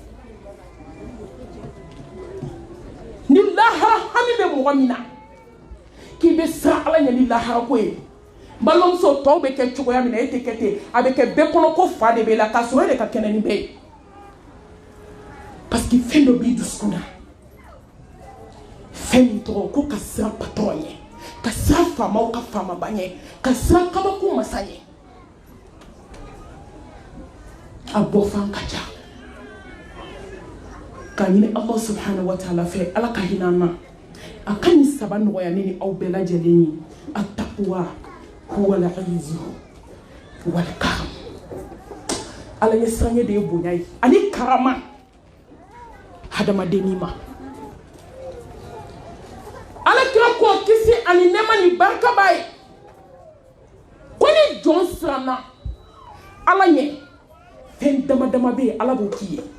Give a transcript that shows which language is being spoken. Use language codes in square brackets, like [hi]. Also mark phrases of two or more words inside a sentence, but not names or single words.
[bm] ni lahara hami bɛ mɔgɔ min na k'i bɛ siran Ala ɲɛ ni lahara ko ye balimamuso tɔw bɛ kɛ cogoya min na e tɛ kɛ ten a bɛ kɛ bɛɛ kɔnɔ ko fa de bɛ la k'a sɔrɔ e de ka kɛnɛ ni bɛɛ ye [fr] parce que [bm] fɛn dɔ b'i dusukun na fɛn min tɔgɔ ko ka siran patɔrɔn ɲɛ ka siran faamaw ka faamaba ɲɛ ka siran kabako masa ɲɛ a bɔ fan ka ca ka ɲini [ar] الله سبحانه وتعالى [bm] fɛ ala ka hinɛ an na a ka ɲi saba nɔgɔya ne ni aw bɛɛ lajɛlen ye [ar] التقوى هو العز والكرم [bm] ala ye siranɲɛ de ye bonya ye ani karama hadamadenni ma ala kira ko kisi ani nɛɛma ni barika b'a ye ko ni jɔn siranna ala ɲɛ fɛn dama dama bɛ yen ala b'o k'i ye